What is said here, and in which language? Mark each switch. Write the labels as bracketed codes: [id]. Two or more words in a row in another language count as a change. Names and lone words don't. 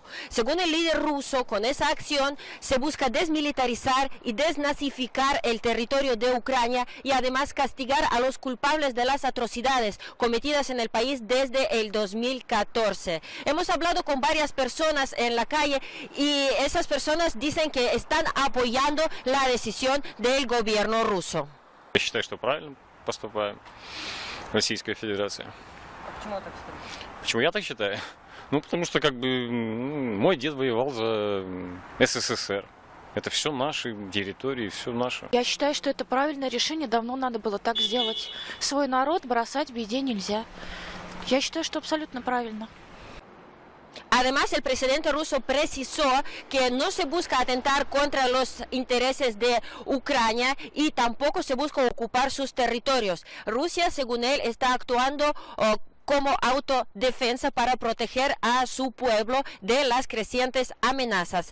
[es] Según el líder ruso, con esa acción se busca desmilitarizar y desnazificar el territorio de Ucrania y además castigar a los culpables de las atrocidades cometidas en el país desde el 2014. Hemos hablado con varias personas en la calle y esas personas dicen que están apoyando la decisión del gobierno ruso. [ru] Я считаю, что правильно поступаем Российская Федерация. Почему так считаете? Почему я так считаю? Ну, потому что, как бы, мой дед воевал за СССР. Это все наши территории, все наше. Я считаю, что это правильное решение, давно надо было так сделать. Свой народ бросать в беде нельзя. Я считаю, что абсолютно правильно. [es] Además, el presidente ruso precisó que no se busca atentar contra los intereses de Ucrania y tampoco se busca ocupar sus territorios. Rusia, según él, está actuando como autodefensa para proteger a su pueblo de las crecientes amenazas.